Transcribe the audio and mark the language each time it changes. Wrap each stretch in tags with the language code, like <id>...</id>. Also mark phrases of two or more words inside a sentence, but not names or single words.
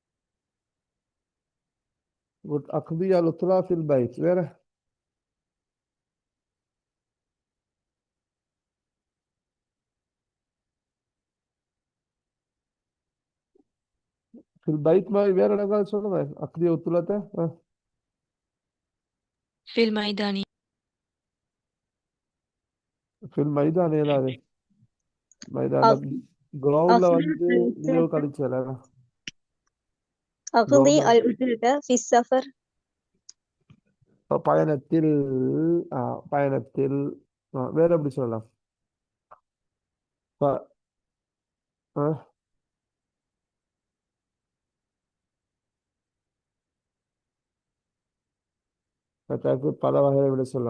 <ar>أختي العطلة في البيت வேற في البيت</ar> <ta>மாதிரி வேற இடங்கள் சொல்லுங்க.</ta> <ar>أختي عطلة في الميدان. في الميدان</ar> <ta>ஏதாவது மைதான கிரவுண்ட்ல</ta> <ar>أقضي</ar> <ta>வந்து நீங்க</ta> <ar>العطلة</ar> <ta>கழிச்சல</ta> <ar>أقضي</ar> <ta>கிரவுண்ட்ல</ta> <ar>العطلة في السفر.</ar> <ta>பயணத்தில் பயணத்தில் வேற எப்படி சொல்லலாம்? ப- ஆ, அதற்கு பல வகைகளை விட சொல்லலாம்.</ta>